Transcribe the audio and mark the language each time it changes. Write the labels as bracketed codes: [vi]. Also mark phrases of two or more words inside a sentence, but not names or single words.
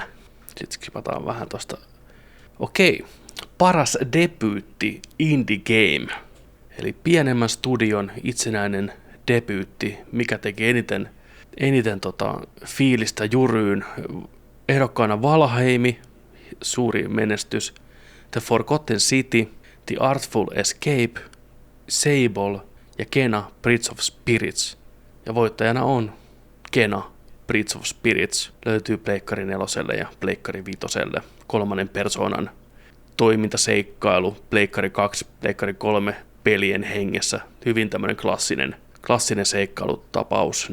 [fi] Sitten skipataan vähän tosta. Okei, paras debyytti [en] indie game, [fi] eli pienemmän studion itsenäinen debyytti, mikä teki eniten fiilistä jyryyn. Ehdokkaana Valheimi, suuri menestys, The Forgotten City, The Artful Escape, Sable ja Kena Bridge of Spirits. Ja voittajana on Kena Bridge of Spirits. Löytyy Pleikkari 4 ja Pleikkari 5. Kolmannen persoonan toimintaseikkailu, Pleikkari 2, Pleikkari 3 pelien hengessä. Hyvin tämmöinen klassinen seikkailutapaus.